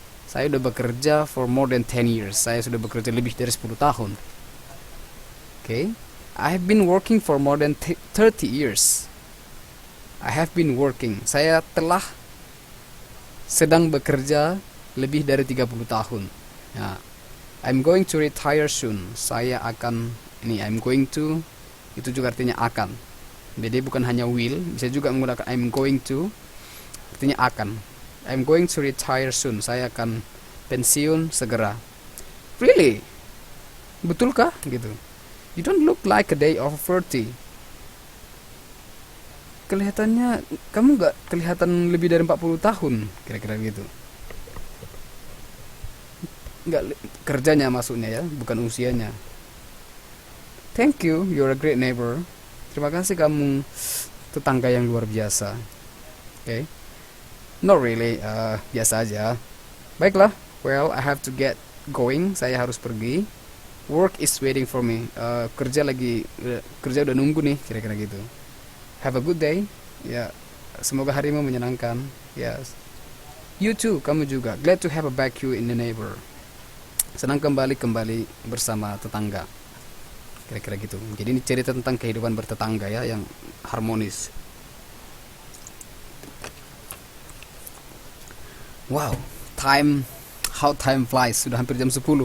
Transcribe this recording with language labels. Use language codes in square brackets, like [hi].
[id] Saya udah bekerja [en] for more than 10 years. [id] Saya sudah bekerja lebih dari 10 tahun. [en] Okay? I have been working for more than 30 years. I have been working. [id] Saya telah sedang bekerja lebih dari 30 tahun. Ya. [en] I'm going to retire soon. I'm going to, [id] itu juga artinya akan. Jadi bukan hanya will, bisa juga menggunakan [en] I'm going to, [id] artinya akan. [en] I'm going to retire soon. [id] Saya akan pensiun segera. [en] Really? [id] Betulkah? Gitu. [en] You don't look like a day of 30. [id] Kelihatannya kamu nggak kelihatan lebih dari 40 tahun, kira-kira gitu. Nggak kerjanya maksudnya ya, bukan usianya. [en] Thank you, you're a great neighbor. [id] Terima kasih, kamu tetangga yang luar biasa. [en] Okay. Not really, [id] biasa aja. Baiklah, [en] well, I have to get going. [id] Saya harus pergi. [en] Work is waiting for me. [id] Kerja udah nunggu nih, kira-kira gitu. [en] Have a good day. [id] Ya, semoga harimu menyenangkan. [en] Yes. You too, [id] kamu juga. [en] Glad to have a back you in the neighbor. [id] Senang kembali bersama tetangga. Kira-kira gitu. Jadi ini cerita tentang kehidupan bertetangga ya, yang harmonis. [en] Wow, how time flies. [id] Sudah hampir jam 10.